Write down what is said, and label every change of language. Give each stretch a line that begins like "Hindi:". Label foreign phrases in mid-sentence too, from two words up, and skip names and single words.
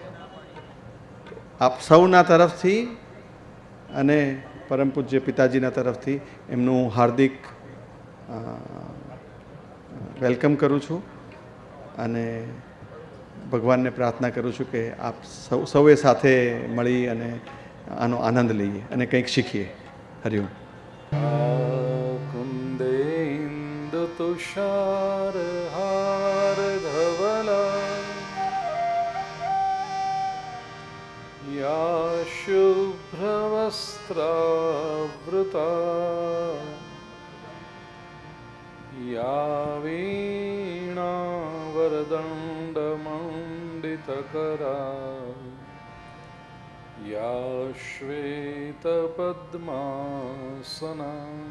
Gujarati: આપ સૌના તરફથી અને પરમ પૂજ્ય પિતાજીના તરફથી એમનું હાર્દિક વેલકમ કરું છું અને ભગવાનને પ્રાર્થના કરું છું કે આપ સૌએ સાથે મળી અને આનો આનંદ લઈએ અને કંઈક શીખીએ. હરિઓમ.
Sanskrit: कुन्देन्दु तुषारहार धवला या शुभ्रवस्त्रावृता या वीणावरदण्डमण्डितकरा या श्वेतपद्मासना